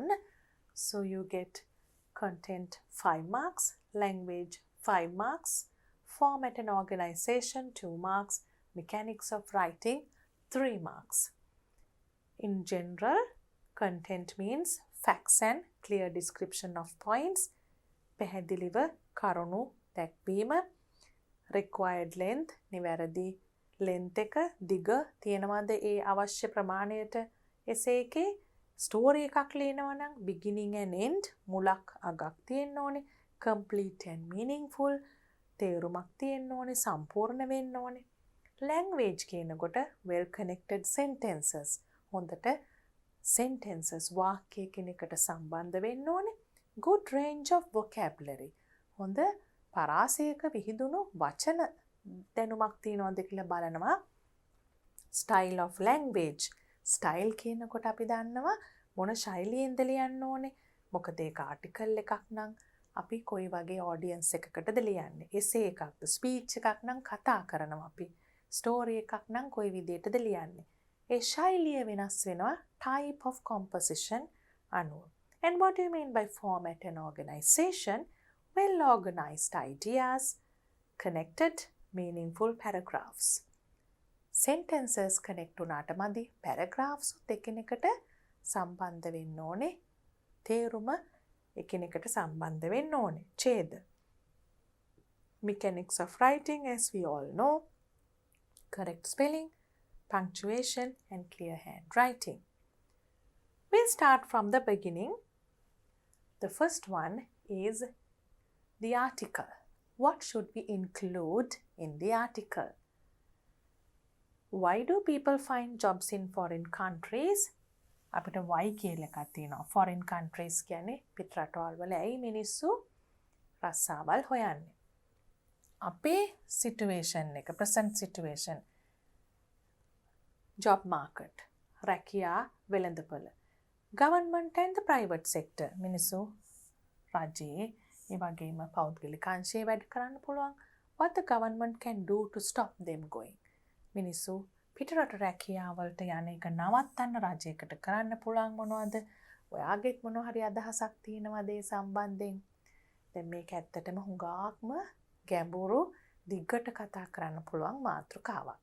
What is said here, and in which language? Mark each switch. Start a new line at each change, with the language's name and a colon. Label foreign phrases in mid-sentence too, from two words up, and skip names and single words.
English: So you get content 5 marks, language 5 marks, format and organization 2 marks, mechanics of writing 3 marks. In general, content means facts and clear description of points.
Sinhala: පැහැදිලිව කරුණු දැක්වීම.
English: Required length,
Sinhala: නිවැරදි length එක දිග තියෙනවද ඒ අවශ්‍ය ප්‍රමාණයට essay එකේ. story එකක් ලියනවා නම්
English: beginning and end
Sinhala: මුලක් අගක් තියෙන්න ඕනේ.
English: complete and meaningful
Sinhala: තේරුමක් තියෙන්න ඕනේ. සම්පූර්ණ වෙන්න ඕනේ. language කියනකොට
English: well connected sentences
Sinhala: හොඳට sentences වාක්‍ය කෙනෙකුට සම්බන්ධ වෙන්න ඕනේ.
English: good range of vocabulary
Sinhala: හොඳ පරාසයක විහිදුණු වචන දැනුමක් තියෙනවද කියලා බලනවා.
English: style of language style
Sinhala: කියනකොට අපි දන්නවා මොන ශෛලියෙන්ද ලියන්න ඕනේ. මොකද ඒක article එකක් නම් අපි කොයි වගේ audience එකකටද ලියන්නේ. essay එකක්ද speech එකක් නම් කතා කරනවා අපි. story එකක් නම් කොයි විදිහටද ලියන්නේ. ඒ ශෛලිය වෙනස් වෙනවා
English: type of composition
Sinhala: අනුව.
English: And what do you mean by format and organization? Well organized ideas, connected, meaningful paragraphs. Sentences connect
Sinhala: උනාට මදි. paragraphs උත් එකිනෙකට සම්බන්ධ වෙන්න ඕනේ. තේරුම එකිනෙකට සම්බන්ධ වෙන්න ඕනේ. ඡේද.
English: Mechanics of writing, as we all know. Correct spelling, punctuation, and clear handwriting. We'll start from the beginning. The first one is the article. What should we include in the article? Why do people find jobs in foreign countries?
Sinhala: අපිට why කියලා එකක් තියෙනවා.
English: Foreign countries
Sinhala: කියන්නේ පිට රටවල් වල ඇයි මිනිස්සු රස්සාවල් හොයන්නේ? අපේ situation එක,
English: present situation, job market,
Sinhala: රැකියා වෙළඳපොළ,
English: government and the private sector,
Sinhala: මිනිස්සු රජයේ ඒ වගේම පෞද්ගලික අංශයේ වැඩ කරන්න පුළුවන්.
English: What the government can do to stop them going?
Sinhala: මිනිස්සු පිටරට රැකියාවලට යන එක නවත්තන්න රජයකට කරන්න පුළුවන් මොනවද? ඔයාගෙත් මොන හරි අදහසක් තියෙනවද ඒ සම්බන්ධයෙන්? දැන් මේක ඇත්තටම හුඟක්ම ගැඹුරු දිග්ගට කතා කරන්න පුළුවන් මාතෘකාවක්.